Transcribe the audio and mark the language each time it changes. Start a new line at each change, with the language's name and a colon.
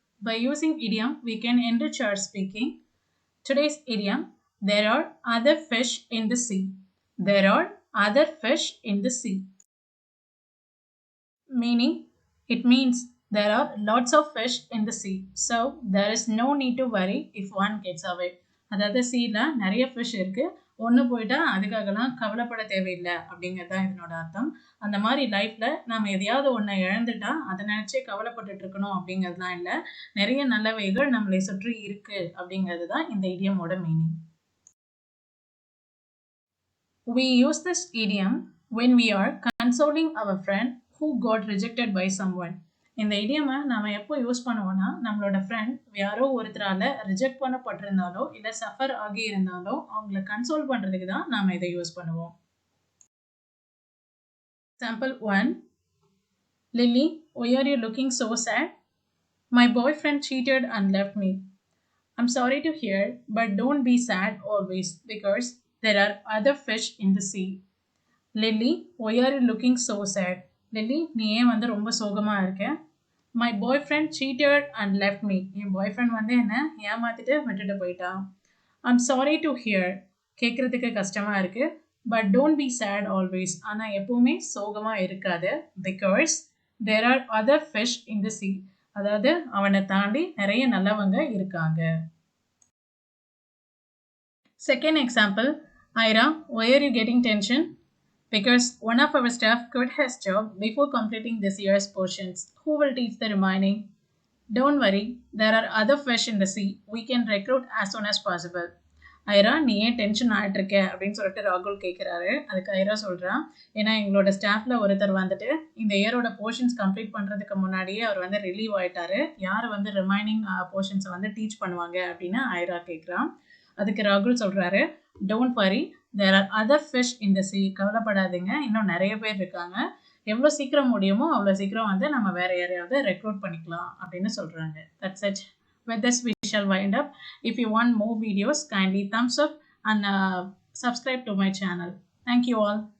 English: By using idiom, we can enrich our speaking. Today's idiom: there are other fish in the sea. There are other fish in the sea. Meaning, it means there are lots of fish in the sea. So there is no need to worry if one gets away.
Tamil: அதாவது சீல நிறைய fish இருக்கு, ஒன்று போயிட்டா அதுக்காகலாம் கவலைப்பட தேவையில்லை அப்படிங்கிறது தான் இதனோட அர்த்தம். அந்த மாதிரி லைஃப்ல நம்ம எதையாவது ஒன்றை இழந்துட்டா அதை நினைச்சே கவலைப்பட்டுட்டு இருக்கணும் அப்படிங்கிறதுலாம் இல்லை. நிறைய நல்லவைகள் நம்மளை சுற்றி இருக்கு அப்படிங்கிறது தான் இந்த இடியமோட meaning.
English: We use this idiom when we are consoling our friend who got rejected by someone.
Tamil: இந்த இடியமை நாம எப்போ யூஸ் பண்ணுவோம்னா, நம்மளோட ஃப்ரெண்ட் யாரோ ஒருத்தரால ரிஜெக்ட் பண்ணப்பட்டிருந்தாலோ இல்லை சஃபர் ஆகி இருந்தாலோ அவங்கள கன்சோல் பண்ணுறதுக்கு தான் நாம இதை யூஸ் பண்ணுவோம்.
English: Example 1. Lily, why are you looking so sad? My boyfriend cheated and left me. I'm sorry to hear, but don't be sad always because there are other fish in the sea. Lily, why are you looking so sad?
Tamil: Lily, நீ ஏன் வந்து ரொம்ப சோகமா இருக்க?
English: My boyfriend cheated and left me.
Tamil: N boyfriend வந்து என்ன ஏமாத்திட்டு விட்டுட்டு போயிட்டான்.
English: I'm sorry to hear.
Tamil: கேட்கறதுக்கு கஷ்டமா இருக்கு.
English: But don't be sad always.
Tamil: ஆனா எப்பவுமே சோகமா இருக்காது.
English: Because there are other fish in the sea.
Tamil: அதாவது அவனை தாண்டி நிறைய நல்லவங்க இருக்காங்க.
English: Second example, Ira, why are you getting tension? Because one of our staff quit his job before completing this year's portions. Who will teach the remaining? Don't worry, there are other fish in the sea. We can recruit as soon as possible.
Tamil: Airaa, நீ ஏன் tension ஆகிட்டு இருக்க அப்படின்னு சொல்லிட்டு ராகுல் கேட்குறாரு. அதுக்கு ஐரா சொல்கிறான், ஏன்னா எங்களோட ஸ்டாஃபில் ஒருத்தர் வந்துட்டு இந்த இயரோட போர்ஷன்ஸ் கம்ப்ளீட் பண்ணுறதுக்கு முன்னாடியே அவர் வந்து ரிலீவ் ஆகிட்டாரு. யார் வந்து ரிமைனிங் போர்ஷன்ஸை வந்து டீச் பண்ணுவாங்க அப்படின்னு ஐரா கேட்குறான். அதுக்கு ராகுல் சொல்கிறாரு,
English: Don't worry, there are other fish in the sea.
Tamil: கவலைப்படாதீங்க, இன்னும் நிறைய பேர் இருக்காங்க. எவ்வளோ சீக்கிரம் முடியுமோ அவ்வளோ சீக்கிரம் வந்து நம்ம வேற யாரையாவது ரெக்ரூட் பண்ணிக்கலாம் அப்படின்னு சொல்கிறாங்க.
English: That's it. With this we shall wind up. If you want more videos, kindly thumbs up and subscribe to my channel. Thank you all.